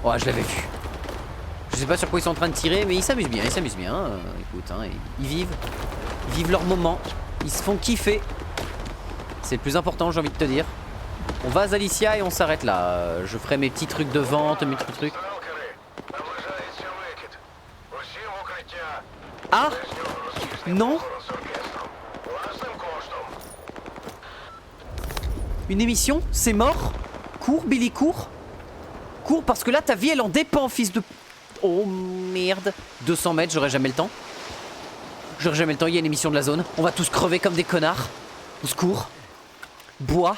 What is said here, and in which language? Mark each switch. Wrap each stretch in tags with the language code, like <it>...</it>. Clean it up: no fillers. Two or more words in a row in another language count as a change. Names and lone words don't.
<fr>Mais... Oh, je l'avais vu. Je sais pas sur quoi ils sont en train de tirer, mais ils s'amusent bien, écoute, hein, ils vivent. Ils vivent leur moment. Ils se font kiffer. C'est le plus important, j'ai envie de te dire. On va à Zalicia et on s'arrête là. Je ferai mes petits trucs de vente, mes petits trucs.</fr> <uk>Наближається викид. Усі в укриття.</uk> <fr>Ah Non.</fr> <uk>Власним коштом.</uk> <fr>Une émission? C'est mort? Cours, Billy, cours. Cours parce que là ta vie elle en dépend, fils de... Oh merde. 200 mètres, j'aurai jamais le temps. J'aurai jamais le temps, il y a une émission de la zone. On va tous crever comme des connards. Au secours. Bois.</fr>